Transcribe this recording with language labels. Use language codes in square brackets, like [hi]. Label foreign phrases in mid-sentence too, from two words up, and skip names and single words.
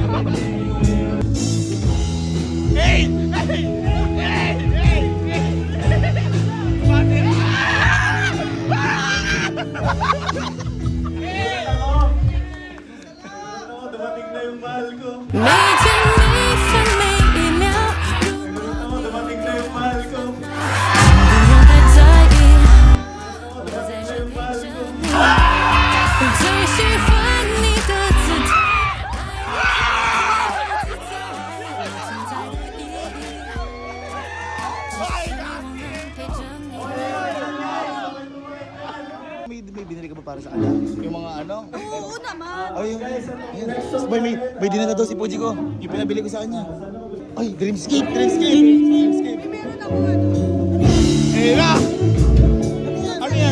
[en] Hey! Hey! Hey! Hey! [tl] Dumating na yung mahal ko. [zh] 每天每分每一秒， [tl] Dumating na yung mahal ko. [zh] 不用太在意，我在这陪着你。最喜欢你的姿态，我存在的意义，陪着你。 [tl] May binili ka ba para sa kanya? Yung mga ano? Oo naman. Ay, yung... Boy, may dinala daw si Puji ko. Yung pinabili ko sa kanya. Ay, Dreamscape! Dreamscape! Dreamscape! Meron ako ano. Hey, na! Ano yan?